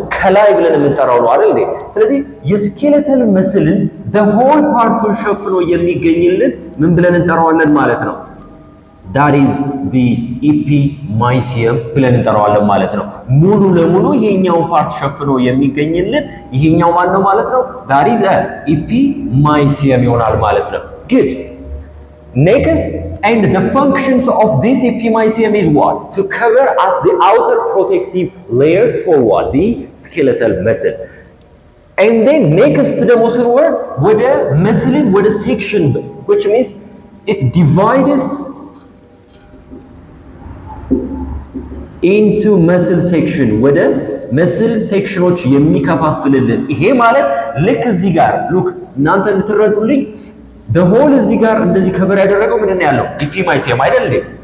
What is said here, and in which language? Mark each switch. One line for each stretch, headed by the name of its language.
Amharic: ከላይ ብለን የምንጠራው ነው አይደል? ስለዚህ የስኬለተል መስልን
English: the whole
Amharic: ፓርቱን ሸፍኖ የሚገኝልን ምን ብለን እንጠራዋለን ማለት ነው?
English: that is the epimysium
Amharic: ብለን እንጠራዋለን ማለት ነው። ሙሉ ለሙሉ ይሄኛውን ፓርት ሸፍኖ የሚገኝልን ይሄኛው ማን ነው ማለት ነው?
English: that is a epimysium
Amharic: ይሆናል ማለት ነው።
English: good. Next, and the functions of this epimysium is what? To cover as the outer protective layers for what? The skeletal muscle. And then next
Amharic: ደግሞ ስንወርድ ወደ መስልን ወደ
English: section, which means it divides into muscle section,
Amharic: ወደ መስል ሴክሽኖች የሚከፋፍልልን። ይሄ ማለት ልክ እዚህ ጋር ሉክ እናንተ እንድትረዱልኝ the whole እዚህ ጋር እንደዚህ ከቨር ያደረገው ምንድን ነው ያለው? ኢፒማይሲየም አይደል እንዴ?